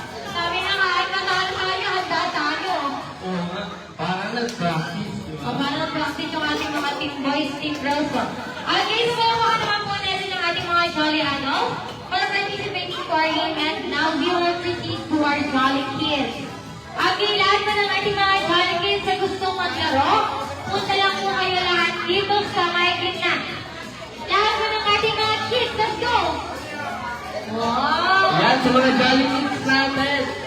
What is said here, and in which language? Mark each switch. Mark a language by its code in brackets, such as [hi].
[tl] Sabi na nga, ay matalo tayo, handa tayo. Oo nga, parang nag-practice. di ba? O paano practice yung ating mga team boys, team girls po. Okay, so makuha naman po natin ang ating mga jolly ano. [en] For participating for him and now we will proceed to our jolly kids. [tl] Okay, lahat pa ng ating mga jolly kids na gustong maglaro, punta lang po kayo lahat dito sa may gitna. Lahat pa ng ating mga kids, [en] let's go! Wow! [tl] Yan, sa mga jolly kids natin.